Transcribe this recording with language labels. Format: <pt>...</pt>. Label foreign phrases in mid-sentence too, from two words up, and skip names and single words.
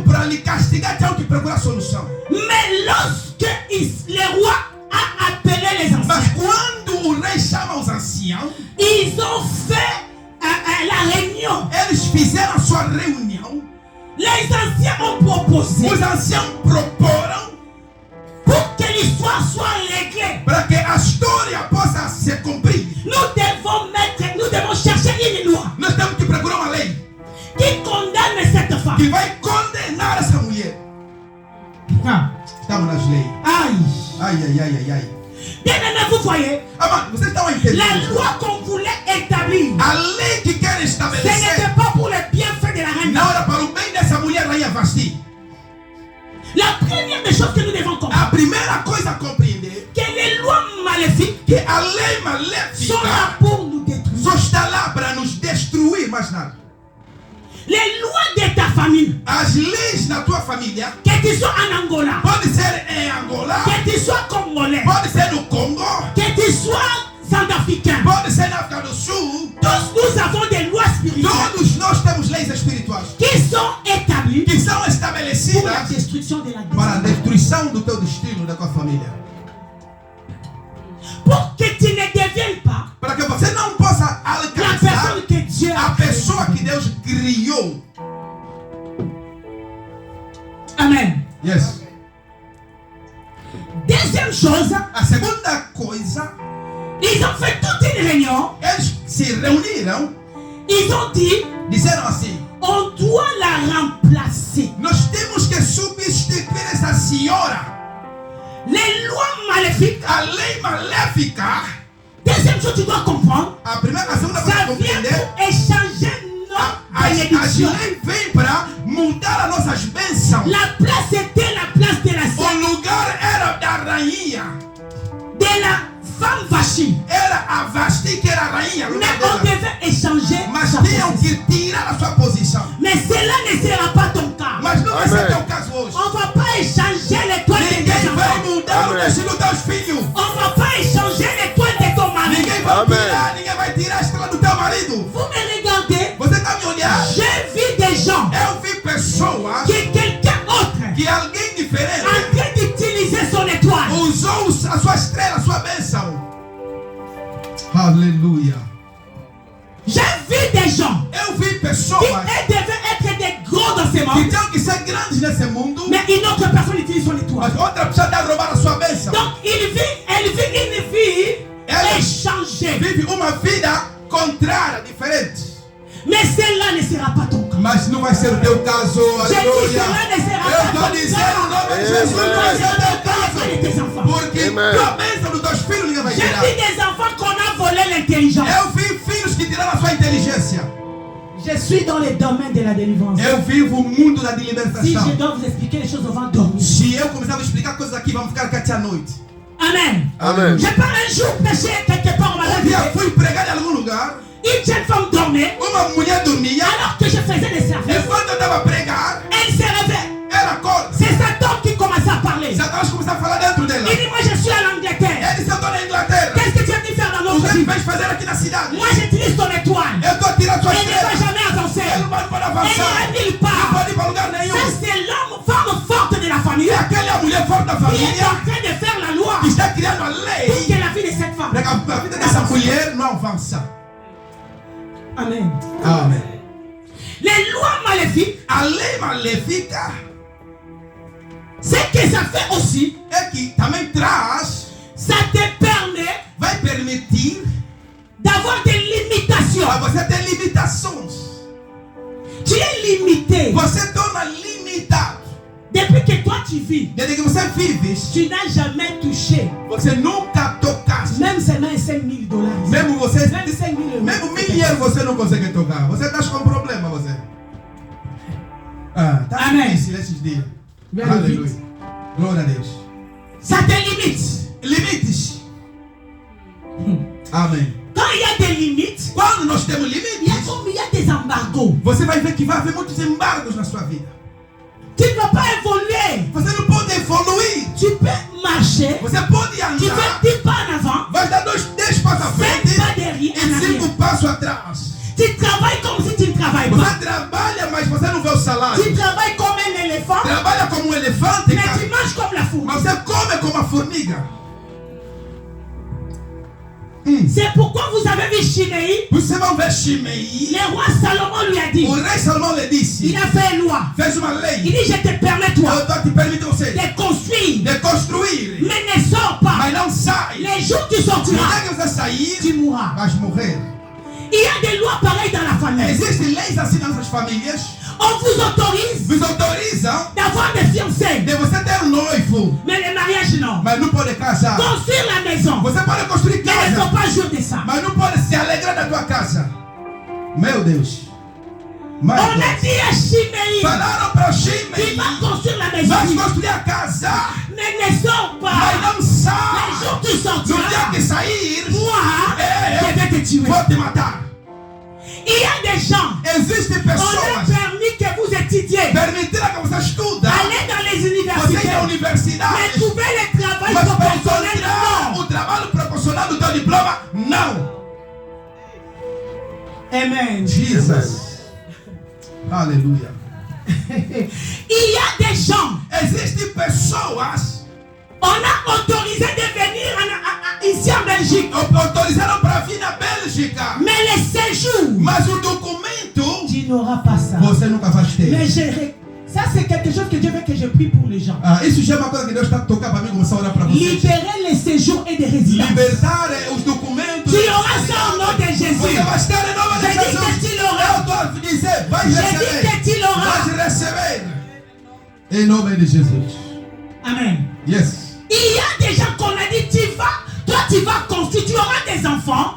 <pt>lhe castigar, tinham que procurar solução.</pt> <fr>Mais lorsque le roi a appelé les</fr> <pt>Mas</pt> <fr>anciens,</fr> <pt>quando o rei chama os anciãos,</pt> <fr>ils ont fait la réunion.</fr> <pt>eles fizeram a sua reunião.</pt> <fr>Les anciens ont proposé</fr> <pt>Os anciãos proporam</pt> <fr>pour que l'histoire soit réglée.</fr> <pt>para que a história possa se cumprir.</pt> <fr>Nous devons chercher une loi</fr> <pt>Nós temos que procurar uma lei</pt> <fr>qui condamne cette femme.</fr> <pt>que vai condenar essa mulher. Estamos nas leis. Aïe. Ai.</pt> <fr>Bien aimé, vous voyez,</fr> <pt>Amado, vocês estão a entender?</pt> <fr>la loi qu'on voulait établir,</fr> <pt>A lei que querem</pt> <fr>ce</fr> <pt>estabelecer</pt> <fr>n'était pas pour le bienfait de la reine.</fr> <pt>não era para o bem dessa mulher rainha Vasti.</pt> <fr>La première des choses que nous devons</fr> <pt>A</pt> <fr>comprendre,</fr> <pt>primeira coisa a compreender</pt> <fr>que les lois maléfiques</fr> <pt>que a lei</pt> <fr>sont</fr> <pt>maléfica</pt> <fr>là pour nous détruire.</fr> <pt>só está lá para nos destruir, mais nada.</pt> <fr>Les lois de ta famille,</fr> <pt>As leis na tua família</pt> <fr>que tu sois en Angola,</fr> <pt>pode ser em Angola,</pt> <fr>que tu sois congolais,</fr> <pt>pode ser no Congo,</pt> <fr>que tu sois centrafricain,</fr> <pt>pode ser na África do Sul.</pt> <fr>tous nous avons des lois spirituelles</fr> <pt>Todos nós temos leis espirituais</pt> <fr>qui sont établies</fr> <pt>que são</pt> <fr>pour la</fr> <pt>estabelecidas</pt> <fr>destruction de la</fr> <pt>para a</pt> <fr>descendance.</fr> <pt>destruição do teu destino, da tua família.</pt> <fr>Pour que tu ne deviennes pas</fr> <pt>Para que você não possa</pt> <fr>la</fr> <pt>alcançar</pt> <fr>personne que Dieu</fr> <pt>a</pt> <fr>a créée.</fr> <pt>pessoa que Deus criou. Amen.</pt> <en>Yes.</en> <fr>Deuxième chose,</fr> <pt>A segunda coisa,</pt> <fr>ils ont fait toute une réunion.</fr> <pt>eles se reuniram,</pt> <fr>Ils ont dit,</fr> <pt>disseram assim:</pt> <fr>on doit la remplacer.</fr> <pt>nós temos que substituir essa senhora.</pt> <fr>Les lois maléfiques.</fr> <pt>A lei maléfica,</pt> <fr>Deuxième chose, tu dois comprendre,</fr> <pt>a primeira, a segunda coisa</pt> <fr>ça</fr> <pt>que</pt> <fr>vient</fr> <pt>compreender,</pt> <fr>pour échanger nos</fr> <pt>as</pt> <fr>bénédictions.</fr> <pt>leis vêm para mudar as nossas bênçãos.</pt> <fr>La place était la place de la</fr> <pt>O</pt> <fr>sœur,</fr> <pt>lugar era da rainha,</pt> <fr>de la femme Vachi.</fr> <pt>era a Vasti que era a rainha. o</pt> <fr>Mais</fr> <pt>lugar</pt> <fr>on</fr> <pt>dela.</pt> <fr>devait échanger</fr> <pt>Mas</pt> <fr>sa</fr> <pt>tinham</pt> <fr>position.</fr> <pt>que tirar a sua posição.</pt> <fr>Mais cela ne sera pas ton cas.</fr> <pt>Mas não vai ser Amém. teu caso hoje.</pt> <fr>On ne va pas échanger l'étoile de</fr> <pt>Ninguém</pt> <fr>tes</fr> <pt>vai</pt> <fr>enfants.</fr> <pt>mudar o Amém. destino dos teus filhos.</pt> <fr>On ne va pas échanger l'étoile de ton mari.</fr> <pt>Ninguém vai Amém. tirar, ninguém vai tirar a estrela do teu marido.</pt> <fr>Vous me regardez,</fr> <pt>Você está me olhando?</pt> <fr>j'ai vu des gens</fr> <pt>Eu vi pessoas</pt> <fr>que quelqu'un autre</fr> <pt>que alguém</pt> <fr>en</fr> <pt>diferente</pt> <fr>train d'utiliser son étoile.</fr> <pt>usou a sua estrela, a sua bênção. Aleluia.</pt> <fr>J'ai vu des gens</fr> <pt>Eu vi</pt> <fr>qui</fr> <pt>pessoas</pt> <fr>devaient être des gros dans ce</fr> <pt>que</pt> <fr>monde,</fr> <pt>tinham que ser grandes nesse mundo,</pt> <fr>mais une autre personne utilise son étoile.</fr> <pt>mas outra pessoa está a roubar a sua bênção.</pt> <fr>Donc elle vit une vie Elle échangée.</fr> <pt>vive uma vida contrária, diferente.</pt> <fr>Mais celle-là ne sera pas ton cas.</fr> <pt>Mas não vai ser o teu caso,</pt> <fr>J'ai dit</fr> <pt>aleluia.</pt> <fr>cela ne sera</fr> <pt>Eu</pt> <fr>pas</fr> <pt>estou</pt> <fr>ton</fr> <pt>dizendo o</pt> <fr>cas.</fr> <pt>nome de Jesus, não vai ser o teu</pt> <fr>de tes</fr> <pt>caso.</pt> <fr>enfants.</fr> <pt>Porque Amen. tua bênção dos teus filhos ninguém vai</pt> <fr>J'ai</fr> <pt>tirar.</pt> <fr>vu des enfants qu'on a volé l'intelligence.</fr> <pt>Eu vi filhos que tiraram a sua inteligência.</pt> <fr>Je suis dans le domaine de la délivrance.</fr> <pt>Eu vivo o mundo da</pt> <fr>Si</fr> <pt>libertação.</pt> <fr>je dois vous expliquer les choses, on va dormir.</fr> <pt>Se eu começar a explicar coisas aqui, vamos ficar aqui até a noite. Amen. Amen.</pt> <fr>J'ai pas un jour prêché quelque part, on m'a</fr> <pt>Um dia</pt> <fr>dit.</fr> <pt>fui pregar em algum lugar,</pt> <fr>Une jeune femme dormait</fr> <pt>uma mulher dormia,</pt> <fr>alors que je faisais des services.</fr> <pt>enquanto eu estava a pregar,</pt> <fr>Elle se réveille.</fr> <pt>ela acorda.</pt> <fr>C'est Satan qui commençait à parler.</fr> <pt>Satanás começou a falar dentro dela.</pt> <fr>Il dit, moi je suis en Angleterre.</fr> <pt>Ele disse, eu estou na Inglaterra.</pt> <fr>Qu'est-ce que tu es venu faire dans</fr> <pt>O</pt> <fr>notre</fr> <pt>que</pt> <fr>vie?</fr> <pt>ele fez fazer aqui na cidade?</pt> <fr>Moi j'utilise ton étoile.</fr> <pt>Eu estou a tirar a sua</pt> <fr>Elle ne va</fr> <pt>estrela.</pt> <fr>jamais avancer.</fr> <pt>Ele não pode</pt> <fr>Elle</fr> <pt>avançar.</pt> <fr>n'ira nulle</fr> <pt>Não</pt> <fr>part.</fr> <pt>pode ir para lugar nenhum.</pt> <fr>Ça c'est l'homme, femme forte de la famille</fr> <pt>E aquela mulher forte da</pt> <fr>qui est</fr> <pt>família</pt> <fr>en train de faire la loi</fr> <pt>que está criando a</pt> <fr>pour</fr> <pt>lei</pt> <fr>que la vie de cette femme.</fr> <pt>para que a vida dessa mulher não avança. Amen. Amém.</pt> <fr>Les lois maléfiques,</fr> <pt>A lei maléfica</pt> <fr>ce que ça fait aussi,</fr> <pt>é que também traz,</pt> <fr>ça te permet</fr> <pt>vai permitir</pt> <fr>d'avoir des limitations.</fr> <pt>a você ter limitações.</pt> <fr>Tu es limité.</fr> <pt>Você torna limitado.</pt> <fr>Depuis que toi tu vis,</fr> <pt>Desde que você vive,</pt> <fr>tu n'as jamais touché,</fr> <pt>você nunca tocaste.</pt> <fr>même seulement $5,000.</fr> <pt>Mesmo você,</pt> <fr>Même 5,000 euros.</fr> <pt>mesmo 1.000 euros você não consegue tocar. Você está com problema, você. Ah, tá Amém. difícil esses dias.</pt> <en>Very</en> <pt>Aleluia.</pt> <en>good.</en> <pt>Glória a Deus.</pt> <fr>Ça te limite.</fr> <pt>Limites. Amém.</pt> <fr>Quand il y a des limites,</fr> <pt>Quando nós temos</pt> <fr>il y a</fr> <pt>limites,</pt> <fr>comme il y a des embargos.</fr> <pt>você vai ver que vai haver muitos embargos na sua vida.</pt> <fr>Tu ne vas pas évoluer.</fr> <pt>Você não pode evoluir.</pt> <fr>Tu peux marcher.</fr> <pt>Você pode</pt> <fr>Tu</fr> <pt>andar.</pt> <fr>fais 10 pas en avant,</fr> <pt>Vai dar 10 passos à</pt> <fr>5</fr> <pt>frente</pt> <fr>pas derrière, en</fr> <pt>e 5</pt> <fr>arrière.</fr> <pt>passos atrás.</pt> <fr>Tu travailles comme si tu ne travailles</fr> <pt>Você</pt> <fr>pas.</fr> <pt>trabalha, mas você não vê o salário.</pt> <fr>Tu travailles comme un éléphant.</fr> <pt>trabalha como um elefante,</pt> <fr>mais</fr> <pt>cara.</pt> <fr>tu manges comme la fourmi.</fr> <pt>Mas você come como a formiga.</pt> <fr>C'est pourquoi vous avez vu Chiméi.</fr> <pt>Você vai ver Shimei.</pt> <fr>Le roi Salomon lui a dit,</fr> <pt>O rei Salomão lhe disse,</pt> <fr>il a fait une loi.</fr> <pt>fez uma</pt> <fr>Il</fr> <pt>lei.</pt> <fr>dit, je te permets toi</fr> <pt>Eu te permito você</pt> <fr>de construire,</fr> <pt>de construir,</pt> <fr>mais ne sors pas.</fr> <pt>mas não sai.</pt> <fr>Les jours que tu</fr> <pt>No</pt> <fr>sortiras,</fr> <pt>dia que você sair,</pt> <fr>tu mourras.</fr> <pt>vais morrer.</pt> <fr>Il y a des lois pareilles dans la famille.</fr> <pt>Existem leis assim nas nossas famílias.</pt> <fr>On vous autorise</fr> <pt>Vos autorizam</pt> <fr>d'avoir des fiancés,</fr> <pt>de você ter um noivo,</pt> <fr>mais le mariage non.</fr> <pt>mas não pode casar.</pt> <fr>Construire la maison,</fr> <pt>Você pode construir</pt> <fr>mais ne faut</fr> <pt>casa,</pt> <fr>pas jouir de ça.</fr> <pt>mas não pode se alegrar da tua casa. Meu Deus.</pt> <en>My</en> <fr>On a</fr> <en>God.</en> <fr>dit à Chiméi,</fr> <pt>Falaram para o</pt> <fr>tu</fr> <pt>Shimei,</pt> <fr>vas construire la</fr> <pt>vais</pt> <fr>maison,</fr> <pt>construir a casa,</pt> <fr>mais ne sors</fr> <pt>mas</pt> <fr>pas.</fr> <pt>não</pt> <fr>Les</fr> <pt>sai.</pt> <fr>jours que tu</fr> <pt>No dia</pt> <fr>sortiras,</fr> <pt>que sair,</pt> <fr>moi, je vais te tuer.</fr> <pt>vou te matar.</pt> <fr>Il y a des gens,</fr> <pt>Existem</pt> <fr>on a</fr> <pt>pessoas</pt> <fr>permis que vous étudiez,</fr> <pt>permitiram que você estuda,</pt> <fr>allez dans les</fr> <pt>você ir à</pt> <fr>universités, mais</fr> <pt>universidade,</pt> <fr>trouver le travail</fr> <pt>mas para</pt> <fr>proportionnel,</fr> <pt>encontrar</pt> <fr>non.</fr> <pt>o trabalho proporcional do teu diploma, não. Amen. Jesus. Aleluia.</pt> <fr>Il y a des gens,</fr> <pt>Existem pessoas</pt> <fr>on a autorisé de venir ici en Belgique,</fr> <pt>autorizaram para vir na Bélgica,</pt> <fr>mais le séjour,</fr> <pt>mas o documento</pt> <fr>tu n'auras pas ça.</fr> <pt>você nunca vai</pt> <fr>Mais</fr> <pt>ter.</pt> <fr>ça c'est quelque chose que Dieu veut que je prie pour les gens.</fr> <pt>Isso já é uma coisa que Deus está tocando para mim, começar a orar para vocês.</pt> <fr>Libérer les séjours et des résidences.</fr> <pt>Libertar os documentos.</pt> <fr>Tu auras ça au nom de Jésus.</fr> <pt>Você vai estar em nome de</pt> <fr>Je dis</fr> <pt>Jesus.</pt> <fr>que tu l'auras.</fr> <pt>Eu estou a dizer, vai</pt> <fr>Je dis</fr> <pt>receber.</pt> <fr>que tu l'auras.</fr> <pt>Vai receber. Em nome de Jesus. Amen.</pt> <en>Yes.</en> <fr>Il y a des gens qu'on a dit, tu vas construire, tu auras des enfants,</fr>